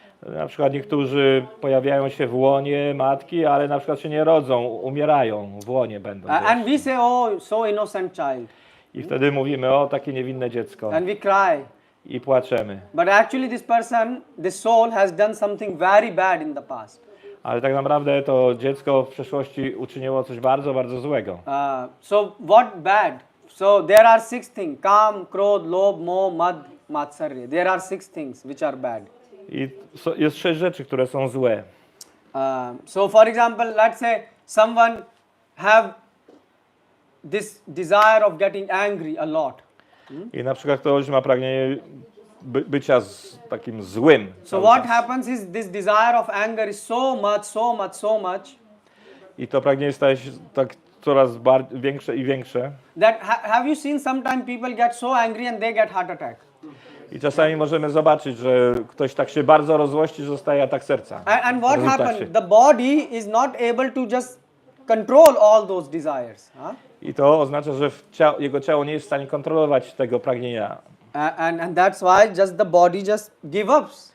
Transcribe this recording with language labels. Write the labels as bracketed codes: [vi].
[pl] Na przykład niektórzy pojawiają się w łonie matki, ale na przykład się nie rodzą, umierają w łonie będą. [en] And we say, oh, so innocent child. [pl] I wtedy mówimy, o takie niewinne dziecko. [en] And we cry. [pl] I płaczemy. [en] But actually this person, this soul has done something very bad in the past. [pl] Ale tak naprawdę to dziecko w przeszłości uczyniło coś bardzo, bardzo złego. [en] So what bad? So there are 6 things: kam, krodh, lobh, moh, mad, matsarya. There are 6 things which are bad. [pl] I jest 6 rzeczy, które są złe. [en] So for example, let's say someone have this desire of getting angry a lot. [pl] I na przykład ktoś ma pragnienie bycia takim złym. [en] So what happens is this desire of anger is so much. [pl] I to pragnienie staje się tak coraz większe i większe. [en] That have you seen sometimes people get so angry and they get heart attack? [pl] I czasami możemy zobaczyć, że ktoś tak się bardzo rozłości, że dostaje atak serca. [en] And what happens? The body is not able to just control all those desires. [pl] I to oznacza, że jego ciało nie jest w stanie kontrolować tego pragnienia. [en] And that's why just the body just give up.